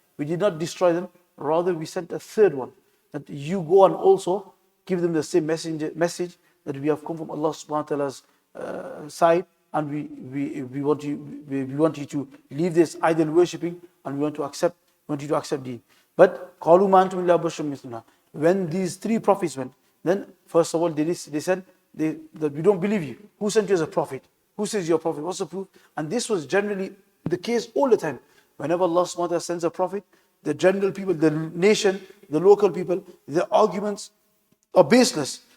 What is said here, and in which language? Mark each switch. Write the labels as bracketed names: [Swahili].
[English] We did not destroy them, rather we sent a third one. That you go and also give them the same message that we have come from Allah subhanahu wa ta'ala's side, and we want you to leave this idol worshipping and we want you to accept deen. [Arabic] But قَالُوا مَا أَنْتُمْ إِلَّا بَشَرٌ مِثْلُنَا. [English] When these three prophets went, then first of all they said that we don't believe you. Who sent you as a prophet? Who says you're a prophet? What's the proof? And this was generally the case all the time. Whenever Allah subhanahu wa ta'ala sends a prophet, the general people, the nation, the local people, their arguments are baseless.